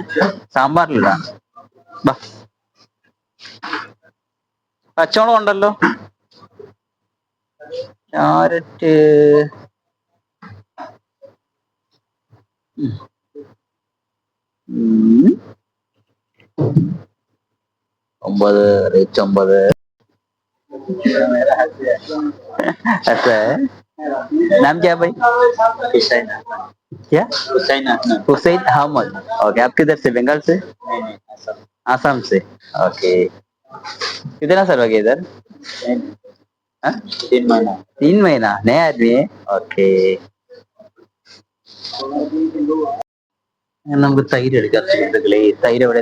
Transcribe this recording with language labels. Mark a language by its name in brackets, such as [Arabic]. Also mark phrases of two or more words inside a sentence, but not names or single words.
[Malayalam] സാമ്പാറിലിടാൻ. പച്ചമുളക് ഉണ്ടല്ലോ. ക്യാരറ്റ് 9 റേറ്റ് 9. [Hindi] ऐसा है? नाम क्या भाई? क्या? हुसैन अहमद। ओके, आप किधर से? बंगाल से? आसाम से। ओके, कितना साल हो गया इधर? 3 महीना। 3 महीना? नया आदमी है? ओके. [Malayalam] നമുക്ക് തൈര് എടുക്കാം സുഹൃത്തുക്കളെ. തൈര് എവിടെ?